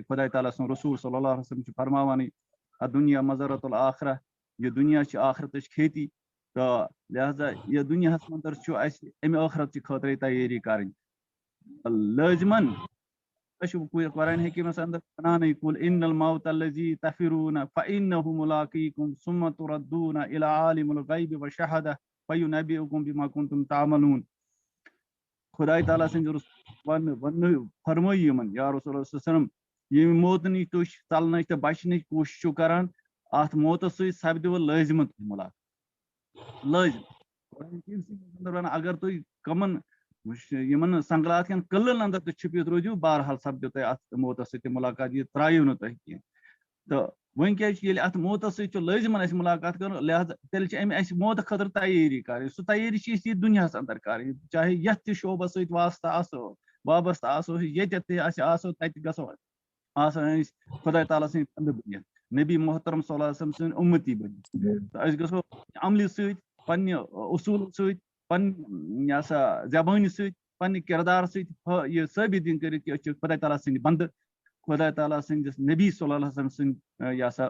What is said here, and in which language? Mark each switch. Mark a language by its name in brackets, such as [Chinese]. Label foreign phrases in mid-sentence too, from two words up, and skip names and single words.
[Kashmiri] خۄداے تعالیٰ سُنٛد رسوٗل [Arabic] صلی اللہ علیہ وسلم [Kashmiri] چھُ فرماوانٕے [Arabic] دُنیا مزرۃ الآخرہ [Kashmiri] یہِ دُنیا چھِ آخرتٕچ کھیتی تہٕ لہٰذا یتھ دُنیاہس منٛز چھُ اَسہِ اَمہِ ٲخرتچہِ خٲطرٕ تیٲری کرٕنۍ لٲزمن أسۍ چھِ قرآن حکیٖمس انٛدر ونانٕے [Arabic] قُل اِنَّ الموتَ الَّذِی تَفِرُّونَ فَإِنَّهُ مُلَاقِیکُم ثُمَّ تُرَدُّونَ إِلَىٰ عَالِمِ الْغَیْبِ وَالشَّهَادَةِ فَیُنَبِّئُکُم بِمَا کُنتُم تَعْمَلُونَ [Kashmiri] خۄداے تعالیٰ سٕنٛدِ فرمٲیی یِمن یا رسول اللہ [Arabic] صلی اللہ علیہ وسلم [Kashmiri] ییٚمہِ موتہٕ نِش تُہۍ ژلنٕچ تہٕ بچنٕچ کوٗشِش چھِو کران اتھ موتس سۭتۍ سپدِوٕ لٲزمن تُہۍ مُلاقات لٲزم اگر تُہۍ کمن یمن سنگلات کن قلعن اندر تہ چھپت روزو بہرحال سپدو تہ ات موتس ستھ ملاقات یہ ترایو نہ تہ کینٛہہ تو ون کیا ات موتس ست لازمن اس ملاقات کر لہذا تیل اس موت خاطر تیاری کریں سہ تیاری یہ دنیا اندر کریں چاہے یتھ تہ شعبس ست واسطہ آسو وابستہ آسو یتھ تہ آسو تتہ گژھو آسان خدا تعالیٰ سٕنٛدۍ بنٛدٕ بٔنِتھ نبی محترم [Arabic] صلی اللہ علیہ وسلم [Kashmiri] سٕنٛدۍ اُمتی بٔنِتھ تہٕ أسۍ گژھو عملہِ سۭتۍ پننہِ اصوٗل سۭتۍ پننہِ یہِ ہسا زبٲنہِ سۭتۍ پننہِ کِردار سۭتۍ یہِ ثٲبت دِنۍ کٔرِتھ کہِ أسۍ چھِ خدا تعالیٰ سٕنٛدۍ بنٛدٕ خدا تعالیٰ سٕنٛدِس نبی [Arabic] صلی اللہ علیہ وسلم [Kashmiri] سٕنٛدۍ یہِ ہسا